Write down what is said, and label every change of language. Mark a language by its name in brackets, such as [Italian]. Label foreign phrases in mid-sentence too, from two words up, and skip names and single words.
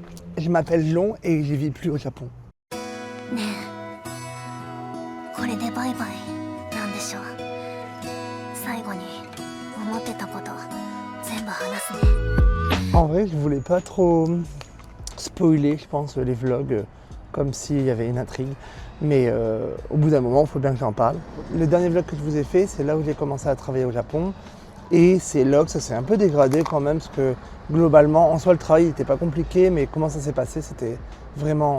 [French] je m'appelle Long et je vis plus au Japon. [Japanese] ねえこれでバイバイなんでしょう。最後に思ってたこと全部話すね。 [French] En vrai, je voulais pas trop spoiler, je pense, les vlogs, comme s'il y avait une intrigue. Mais au bout d'un moment, il faut bien que j'en parle. Le dernier vlog que je vous ai fait, c'est là où j'ai commencé à travailler au Japon. Et c'est là que ça s'est un peu dégradé quand même, parce que globalement, en soi, le travail n'était pas compliqué, mais comment ça s'est passé, c'était vraiment...